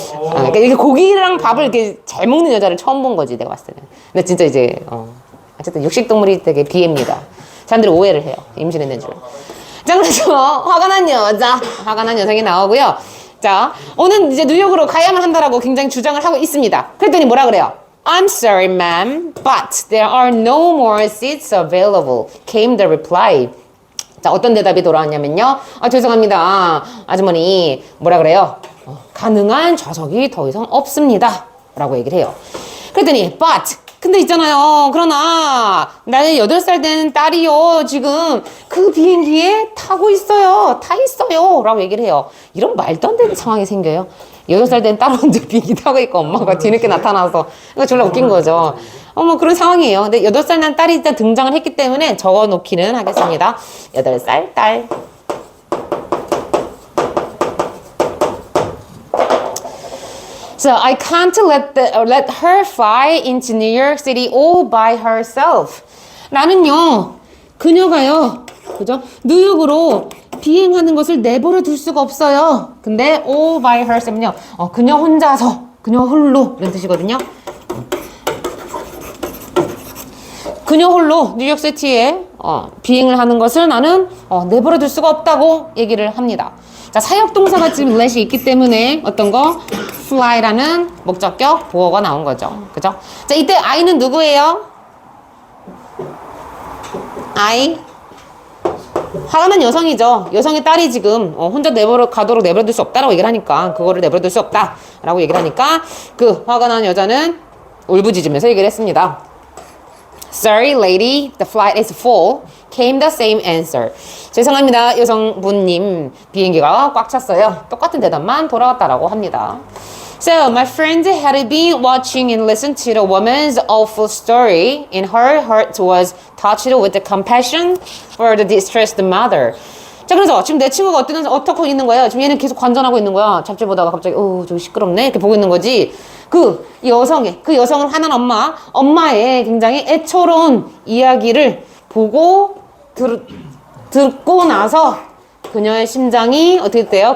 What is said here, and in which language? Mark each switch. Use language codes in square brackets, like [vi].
[ko] 그러니까 이게 고기랑 밥을 이렇게 잘 먹는 여자를 처음 본 거지 내가 봤을 때는. 근데 진짜 이제 어쨌든 육식동물이 되게 비애입니다. 사람들이 오해를 해요. 임신했는 줄. 자, 그래서 화가 난 여성이 나오고요. 자, 오늘 이제 뉴욕으로 가야만 한다라고 굉장히 주장을 하고 있습니다. 그랬더니 뭐라 그래요? [en] I'm sorry, ma'am, but there are no more seats available. Came the reply. [ko] 자, 어떤 대답이 돌아왔냐면요. 죄송합니다. 아주머니, 뭐라 그래요? 가능한 좌석이 더 이상 없습니다. 라고 얘기를 해요. 그랬더니, 근데 있잖아요. 그러나, 나의 8살 된 딸이요. 지금 그 비행기에 타고 있어요. 타 있어요. 라고 얘기를 해요. 이런 말도 안 되는 상황이 생겨요. 8살 된 딸은 혼자 비행기 타고 있고 엄마가 뒤늦게 나타나서. 그러니까 졸라 웃긴 거죠. 뭐 그런 상황이에요. 근데 8살 난 딸이 일단 등장을 했기 때문에 적어 놓기는 하겠습니다. 8살 딸. [en] So I can't let her fly into New York City all by herself. [ko] 나는요, 그녀가요, 그죠? 뉴욕으로 비행하는 것을 내버려 둘 수가 없어요. 근데 [en] all by herself [ko] 은요, 그녀 혼자서, 그녀 홀로 이런 뜻이거든요. 그녀 홀로 뉴욕시티에 비행을 하는 것을 나는 내버려 둘 수가 없다고 얘기를 합니다. 자, 사역동사가 지금 let이 있기 때문에 어떤 거? fly라는 목적격 보어가 나온 거죠. 그죠? 자, 이때 I는 누구예요? I. 화가 난 여성이죠. 여성의 딸이 지금 혼자 가도록 내버려둘 수 없다라고 얘기를 하니까, 그거를 내버려둘 수 없다라고 얘기를 하니까 그 화가 난 여자는 울부짖으면서 얘기를 했습니다. [en] Sorry, lady, the flight is full. Came the same answer. [ko] 죄송합니다, 여성분님. 비행기가 꽉 찼어요. 똑같은 대답만 돌아왔다라고 합니다. [en] So, my friend had been watching and listened to the woman's awful story, and her heart was touched with the compassion for the distressed mother. [ko] 자, 그래서 지금 내 친구가 어떻게 있는 거예요? 지금 얘는 계속 관전하고 있는 거야. 잡지 보다가 갑자기, 저기 시끄럽네. 이렇게 보고 있는 거지. 그 여성을 화난 엄마의 굉장히 애처로운 이야기를 보고 듣고 나서 그녀의 심장이 어떻게 돼요?